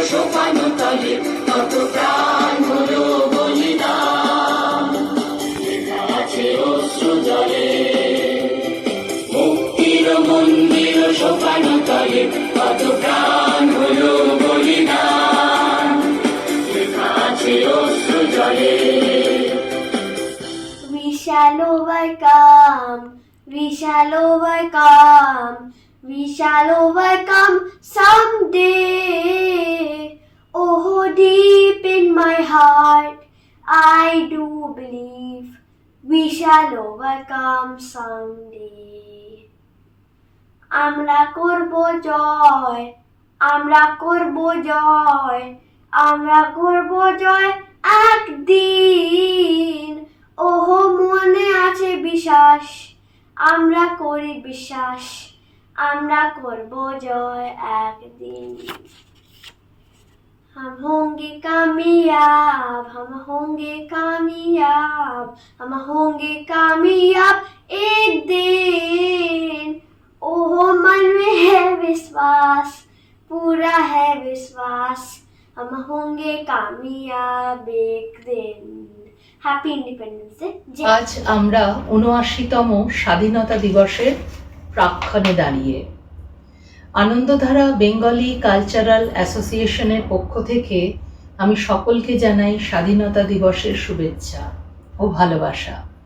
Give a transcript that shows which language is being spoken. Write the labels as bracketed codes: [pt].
[bn] সোপান তলে কত প্রাণ হলো বলিদান লেখা আছে অশ্রু জলে মুক্তির মন্দির সোপান তলে কত প্রাণ হলো বলিদান লেখা আছে অশ্রু জলে [en] We shall overcome, we shall overcome, we shall overcome someday. Oh, deep in my heart, I do believe we shall overcome someday. [bn] আমরা করব জয়, আমরা করব জয়, আমরা করব জয় একদিন। ওহ মনে আছে বিশ্বাস, আমরা করি বিশ্বাস, আমরা করব জয় একদিন। [hi] हम होंगे कामयाब, हम होंगे कामयाब, हम होंगे कामयाब एक दिन। ओह मन में है विश्वास, पूरा है विश्वास, हम होंगे कामयाब एक दिन। [en] Happy independence day. [bn] আজ আমরা ৭৯তম স্বাধীনতা দিবসের প্রাক্ষণে দাঁড়িয়ে আনন্দধারা বেঙ্গলি কালচারাল অ্যাসোসিয়েশনের পক্ষ থেকে আমি সকলকে জানাই স্বাধীনতা দিবসের শুভেচ্ছা ও ভালোবাসা।